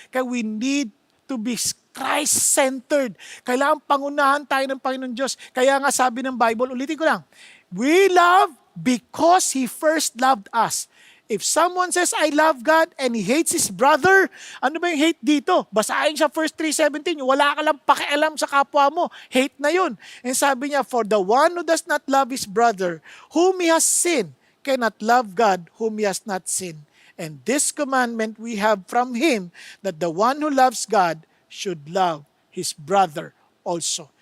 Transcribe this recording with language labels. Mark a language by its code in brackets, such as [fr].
[tl] Kaya [en] we need to be Christ-centered. [tl] Kailangan pangunahan tayo ng Panginoon Diyos. Kaya nga sabi ng Bible, ulitin ko lang, [en] we love because He first loved us. If someone says, I love God, and he hates his brother, [tl] ano ba yung hate dito? Basahin siya 1 3:17, wala ka lang pakialam sa kapwa mo. Hate na yun. [en] And sabi niya, for the one who does not love his brother, whom he has sinned, cannot love God, whom he has not sinned. And this commandment we have from Him, that the one who loves God should love his brother also.